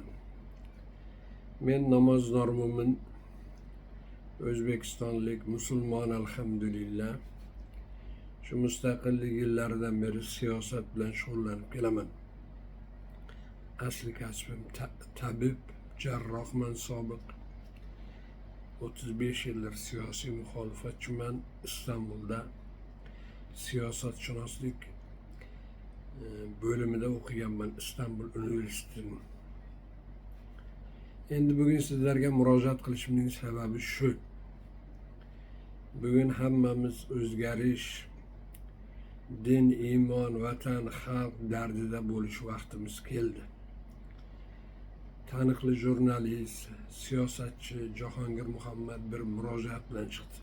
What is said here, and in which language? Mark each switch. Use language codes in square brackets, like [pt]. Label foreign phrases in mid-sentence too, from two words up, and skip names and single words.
[uz] Men namoz normumin O'zbekistonlik musulmon, alhamdulillah. Şu mustaqillik yillaridan beri siyosat bilan shug'ullanib kelaman. Asli kasbim tabib, jarrohman sobiq. 35 yildir siyosiy muxolifatchiman. İstanbul'da siyosatshunoslik bölümünde o'qiganman, İstanbul Üniversitesi'nin. Endi bugun sizlarga murojaat qilishimning sababi shu. Bugun hammamiz o'zgarish, din, iymon, vatan, xalq dardida bo'lish vaqtimiz keldi. Taniqli jurnalist, siyosatchi Jahongir Muhammad bir murojaat bilan chiqdi.